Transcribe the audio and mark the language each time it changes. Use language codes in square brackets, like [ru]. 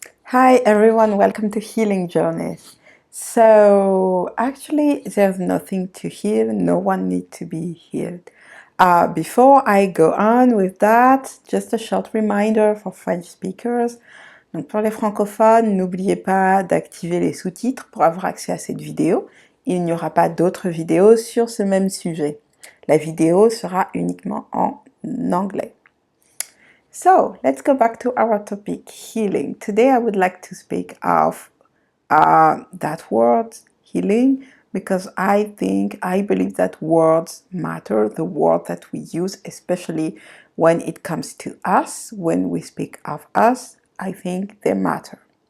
[en] Hi everyone, welcome to Healing Journeys. So actually there's nothing to heal, no one needs to be healed. Before I go on with that, just a short reminder for French speakers. [fr] Donc pour les francophones, n'oubliez pas d'activer les sous-titres pour avoir accès à cette vidéo. Il n'y aura pas d'autres vidéos sur ce même sujet. La vidéo sera uniquement en anglais. [en] So let's go back to our topic, healing. Today I would like to speak of that word, healing, because I believe that words matter, the word that we use, especially when it comes to us, when we speak of us, I think they matter.